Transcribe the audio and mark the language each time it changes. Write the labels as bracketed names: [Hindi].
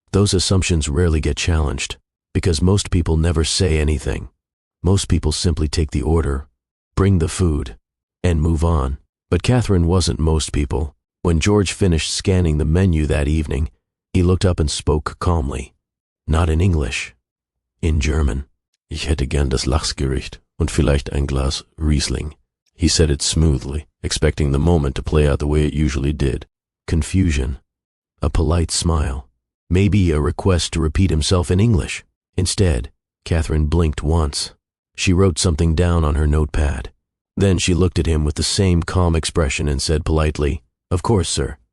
[English] Those assumptions rarely get challenged, because most people never say anything. Most people simply take the order, bring the food, and move on. But Catherine wasn't most people. When George finished scanning the menu that evening, he looked up and spoke calmly. Not in English, in German. [German] Ich hätte gern das Lachsgericht und vielleicht ein Glas Riesling. [English] He said it smoothly, expecting the moment to play out the way it usually did. Confusion, a polite smile, maybe a request to repeat himself in English. Instead, Catherine blinked once. She wrote something down on her notepad. Then she looked at him with the same calm expression and said politely, "Of course, sir.